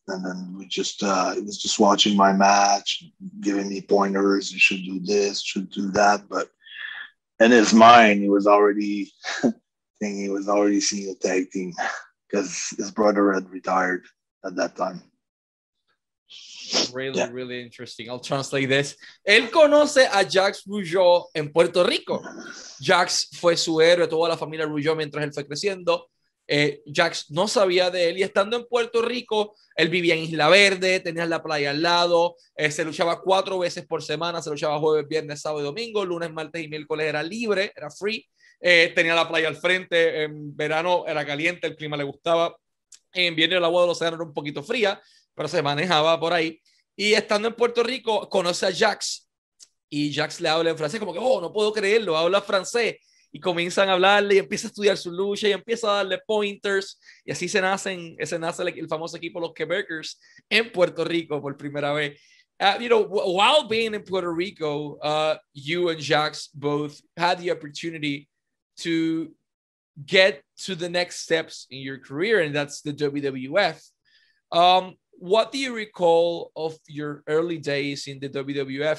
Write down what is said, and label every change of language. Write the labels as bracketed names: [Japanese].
[English] And then he was just watching my match, giving me pointers. You should do this, should do that. But in his mind, he was already seeing a tag team because his brother had retired at that time. Really interesting. I'll translate this. [Spanish] Él conoce a Jacques Rougeau en Puerto Rico. Jacques fue su héroe, toda la familia Rougeau mientras él fue creciendo. Jacques no sabía de él, y estando en Puerto Rico, él vivía en Isla Verde, tenía la playa al lado, se luchaba 4 veces por semana, se luchaba jueves, viernes, sábado y domingo, lunes, martes y miércoles era libre, era free, tenía la playa al frente, en verano era caliente, el clima le gustaba, en invierno el agua del océano era un poquito fría, pero se manejaba por ahí. Y estando en Puerto Rico, conoce a Jacques, y Jacques le habla en francés, como que, no puedo creerlo, habla francés. Y comienzan a hablarle y empieza a estudiar su lucha y empieza a darle pointers. Y así se nace el famoso equipo Los Quebecers en Puerto Rico por primera vez. [English] While being in Puerto Rico, you and Jacques both had the opportunity to get to the next steps in your career, and that's the WWF. What do you recall of your early days in the WWF?